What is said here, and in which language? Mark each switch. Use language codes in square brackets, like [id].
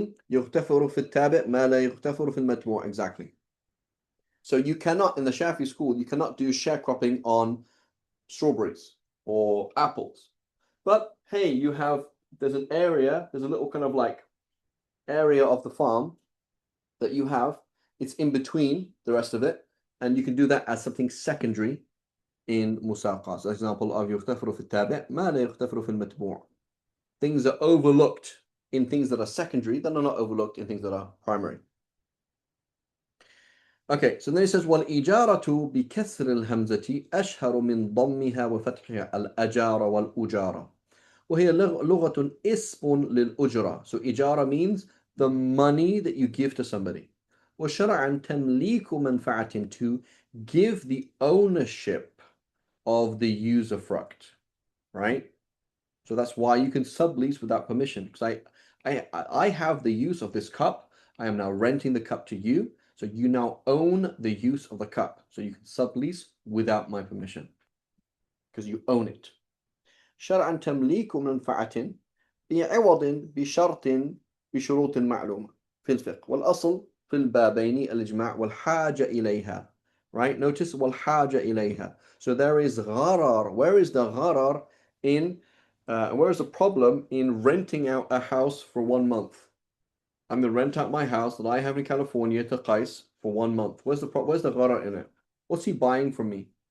[ar] يغتفر في التابع ما لا يغتفر في المتبوع. [en] Exactly. So you cannot, in the Shafi school, you cannot do sharecropping on strawberries or apples. But hey, there's an area, there's a little kind of like area of the farm that you have. It's in between the rest of it, And you can do that as something secondary in مساقات. So example of [ar] يغتفر في التابع ما لا يغتفر في المتبوع. [en] Things are overlooked in things that are secondary that are not overlooked in things that are primary. Okay, so then it says [ar] والإجارة بكسر الهمزة أشهر من ضمها وفتحها الأجار والأجارة وهي لغة اسم للأجرة. [en] So إجارة means the money that you give to somebody. [ar] وشرعا تمليك منفعة [en] to give the ownership of the usufruct, right? So that's why you can sublease without permission. Because I have the use of this cup. I am now renting the cup to you. So you now own the use of the cup. So you can sublease without my permission. Because you own it. [ar] شرعا تمليك منفعة بعوض بشرط بشروط معلومة في الفقه والأصل في البابين الإجماع والحاجة إليها. [en] Right? Notice [ar] والحاجة إليها. [en] So there is gharar. Where is the gharar in where is the problem in renting out a house for 1 month? I'm going to rent out my house that I have in California to Qais for 1 month. Where's the gharar in it? What's he buying from me?